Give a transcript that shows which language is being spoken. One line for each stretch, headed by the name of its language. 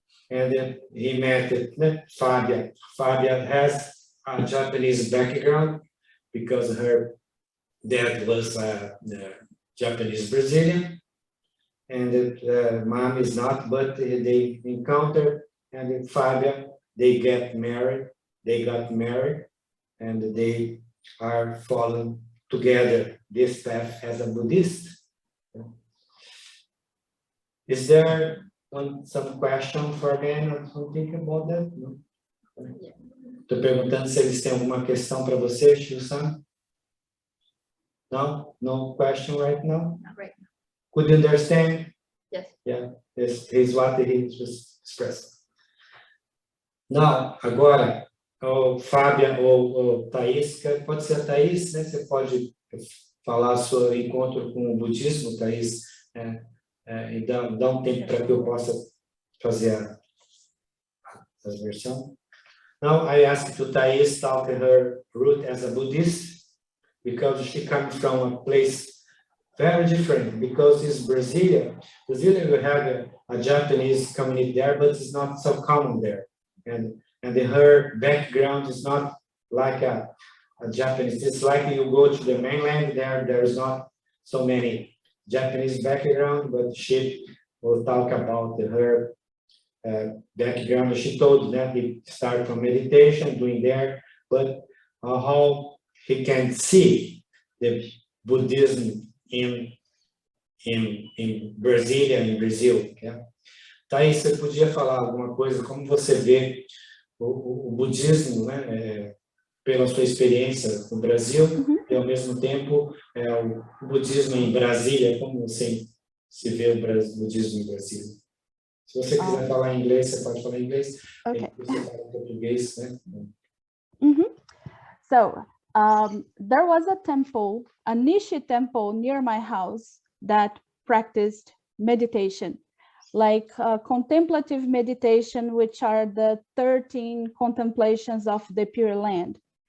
English: And then he met Fabia. Fabia has a Japanese background because her dad was Japanese Brazilian, and mom is not, but they encountered, and in Fabia, they got married, and they are following together this path as a Buddhist. Is there some question for them or something about that? No?
Portuguese: Estou perguntando se eles têm alguma questão para você, Shu-san?
English: No? No question right now? Not right now. Could you understand? Yes. Yeah, this is what he just expressed.
Portuguese: Now, agora, o Fábia ou Thaís, pode ser a Thaís, né? Você pode falar seu encontro com o budismo, Thaís, e dá um tempo para que eu possa fazer a versão.
English: Now, I asked to Thaís talk her root as a Buddhist, because she comes from a place very different, because it's Brasilia. Brasilia, we have a Japanese community there, but it's not so common there. And her background is not like a Japanese. It's like you go to the mainland, there's not so many Japanese background, but she will talk about her background. She told that he started from meditation, doing there, but how he can see the Buddhism in Brasília, in Brazil. Yeah?
Portuguese: Thaís, você podia falar alguma coisa, como você vê o budismo, né, pela sua experiência no Brasil, e ao mesmo tempo o budismo em Brasília, como você se vê o budismo em Brasília? Se você quiser falar em inglês, você pode falar em inglês.
English: Okay.
Portuguese: Você fala em português, né?
English: So there was a temple, a Nishi temple near my house that practiced meditation, like contemplative meditation, which are the 13 contemplations of the Pure Land.